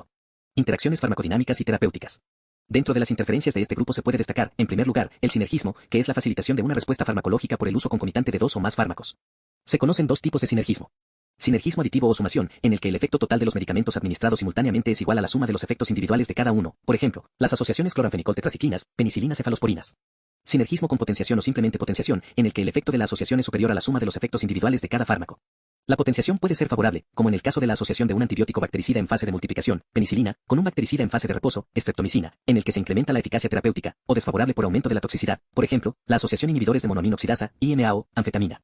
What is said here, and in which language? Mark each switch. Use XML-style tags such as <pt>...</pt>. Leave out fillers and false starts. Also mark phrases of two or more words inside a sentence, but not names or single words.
<es>Interacciones farmacodinámicas y terapéuticas. Dentro de las interferencias de este grupo se puede destacar, en primer lugar, el sinergismo, que es la facilitación de una respuesta farmacológica por el uso concomitante de dos o más fármacos. Se conocen dos tipos de sinergismo. Sinergismo aditivo o sumación, en el que el efecto total de los medicamentos administrados simultáneamente es igual a la suma de los efectos individuales de cada uno, por ejemplo, las asociaciones cloranfenicol-tetraciclinas, penicilinas cefalosporinas. Sinergismo con potenciación o simplemente potenciación, en el que el efecto de la asociación es superior a la suma de los efectos individuales de cada fármaco. La potenciación puede ser favorable, como en el caso de la asociación de un antibiótico bactericida en fase de multiplicación, penicilina, con un bactericida en fase de reposo, streptomicina, en el que se incrementa la eficacia terapéutica, o desfavorable por aumento de la toxicidad, por ejemplo, la asociación inhibidores de monoaminoxidasa, IMAO, anfetamina.</es>